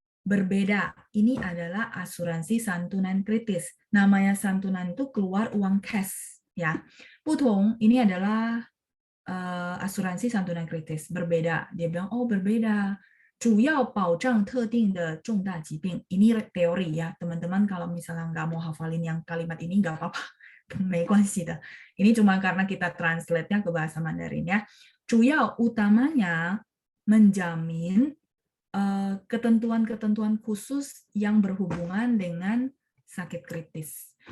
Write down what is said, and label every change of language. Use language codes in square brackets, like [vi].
[id] Berbeda, ini adalah asuransi santunan kritis. Namanya santunan itu keluar uang cash ya. 不同 ini adalah asuransi santunan kritis. Berbeda, dia bilang oh berbeda. [zh] 主要保障特定的重大疾病. [id] Ini teori ya, teman-teman kalau misalnya nggak mau hafalin yang kalimat ini nggak apa-apa. [zh] 没关系的. [id] Ini cuma karena kita translate-nya ke bahasa Mandarin ya. 主要 utamanya menjamin ketentuan-ketentuan khusus yang berhubungan dengan sakit kritis.